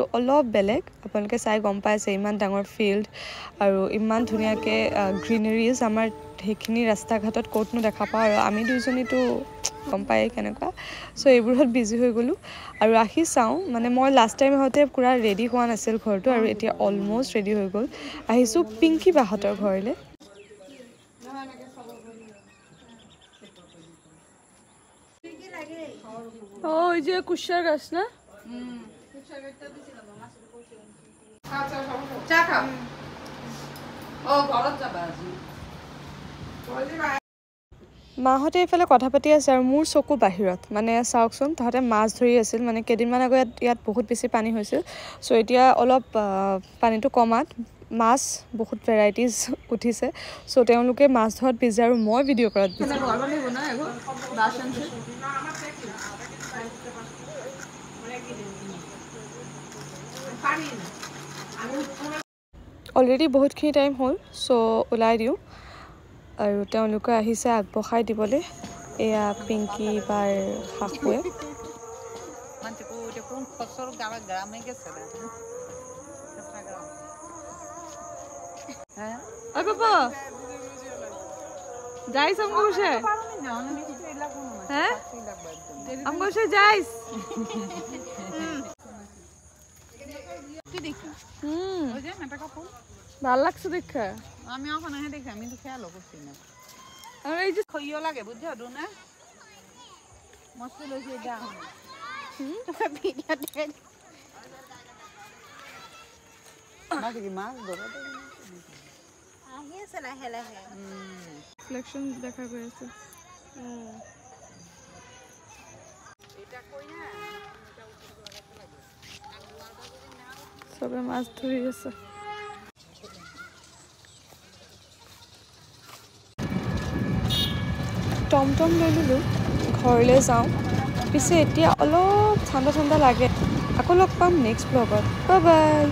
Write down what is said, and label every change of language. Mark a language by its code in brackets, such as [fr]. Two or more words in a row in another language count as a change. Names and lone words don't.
[as] অলপ বেলেগ আপোনালোকে চাই গম পাইছে ইমান ডাঙৰ ফিল্ড আৰু ইমান ধুনীয়াকৈ গ্ৰীনাৰিজ আমাৰ সেইখিনি ৰাস্তা ঘাটত ক'তনো দেখা পাওঁ আৰু আমি দুইজনীতো গম পায়েই কেনেকুৱা চ' এইবোৰত বিজি হৈ গ'লোঁ আৰু আহি চাওঁ মানে মই [en] last time [as] আহোঁতে পূৰা ৰেডি হোৱা নাছিল ঘৰটো আৰু এতিয়া অলম'ষ্ট ৰেডি হৈ গ'ল আহিছোঁ পিংকি বাহঁতৰ ঘৰলৈ [en] Oh, is it [as] kushar gas na? চা খাও ও ঘৰত যাবা আজি মাহঁতে এইফালে কথা পাতি আছে আৰু মোৰ চকু বাহিৰত মানে চাওকচোন তাহাঁতে মাছ ধৰি আছিল মানে কেইদিনমান আগত ইয়াত বহুত বেছি পানী হৈছিল চ' এতিয়া অলপ পানীটো কমাত মাছ বহুত ভেৰাইটিজ উঠিছে চ' তেওঁলোকে মাছ ধৰাত বিজি আৰু মই ভিডিঅ' কৰাত বিজি অলৰেডি বহুতখিনি টাইম হ'ল চ' ওলাই দিওঁ আৰু তেওঁলোকে আহিছে আগবঢ়াই দিবলৈ এয়া পিংকি বাৰ শাশুৱে [bn] বাবা যাইছ আমগো বসে হ্যাঁ আমগো বসে যাইছ ভাল লাগছে দেখা আমি ওখানে দেখি আমি তো খেয়ালও করছি না আর এই যে খইও লাগে বুঝছো না মস্ত লইছে যা ভিডিও দেখে মাছ কি মাছ ধরো [as] আহি আছে লাহে লাহে রিফ্লেকশন দেখা গৈ আছে [bn] এটা কই না [as] সবে মাছ ধৰি আছে টমটম লৈ ল'লোঁ ঘৰলৈ যাওঁ পিছে এতিয়া অলপ ঠাণ্ডা ঠাণ্ডা লাগে আকৌ লগ পাম নেক্সট ব্লগত [en] bye bye